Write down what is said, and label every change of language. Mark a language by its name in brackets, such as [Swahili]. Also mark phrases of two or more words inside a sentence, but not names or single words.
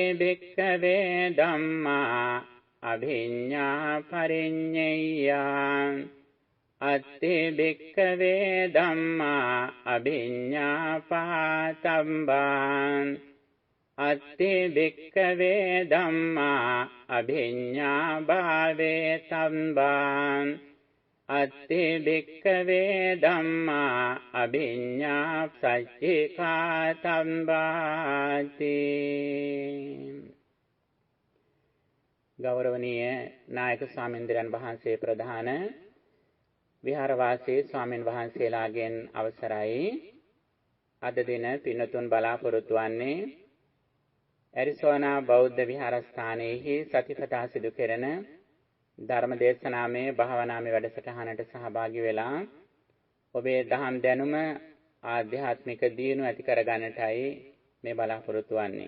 [Pali] භික්ඛවේ ධම්මා අභිඤ්ඤා පරිඤ්ඤයං අත්තේ භික්ඛවේ ධම්මා අභිඤ්ඤා පාතම්බං අත්තේ භික්ඛවේ ධම්මා අභිඤ්ඤා භාවේ තම්බං අත්තේ භික්ඛවේ ධම්මා අභිඤ්ඤා සච්චිකා තම්බාති [Sinhala] ගෞරවනීය නායක ස්වාමීන්ද්‍රයන් වහන්සේ ප්‍රධාන විහාරවාසී ස්වාමින් වහන්සේලාගෙන් අවසරයි අද දින පින්තුන් බලාපොරොත්තු වන්නේ ඇරිසෝනා බෞද්ධ විහාරස්ථානයේහි සතිපතා සිදු කෙරෙන ධර්ම දේශනාමය භාවනාමය වැඩසටහනට සහභාගී වෙලා ඔබේ දහම් දැනුම ආධ්‍යාත්මික දියුණුව ඇති කරගන්නටයි මේ බලාපොරොත්තු වන්නේ.